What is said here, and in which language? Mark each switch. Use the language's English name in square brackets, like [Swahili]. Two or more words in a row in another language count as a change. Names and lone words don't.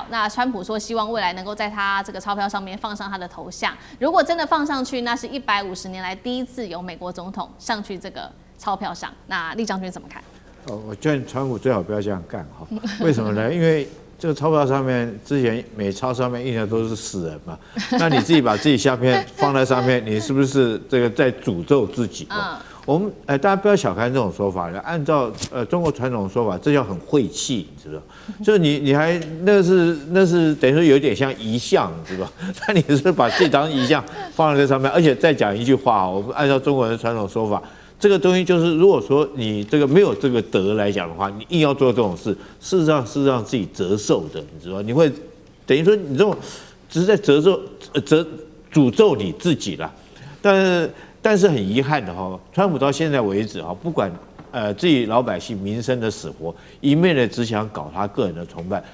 [Chinese] 那川普說希望未來能夠在他這個鈔票上面放上他的頭像。如果真的放上去，那是150年來第一次有美國總統上去這個鈔票上。那酈將軍怎麼看？我建議川普最好不要這樣幹哈。為什麼呢？因為這個鈔票上面之前美鈔上面印的都是死人嘛。那你自己把自己相片放在上面，你是不是這個在詛咒自己？我們大家不要小看這種說法，按照中國傳統的說法，這叫很晦氣，你知道？就是你還那是等於說有點像遺像，你知道？那你是把這張遺像放在這上面，而且再講一句話，我們按照中國人的傳統說法，這個東西就是如果說你這個沒有這個德來講的話，你硬要做這種事，事實上是讓自己折壽的，你知道？你會等於說你這種只是在詛咒你自己啦，但是很遺憾的哈，川普到現在為止哈，不管自己老百姓民生的死活，一面的只想搞他個人的崇拜。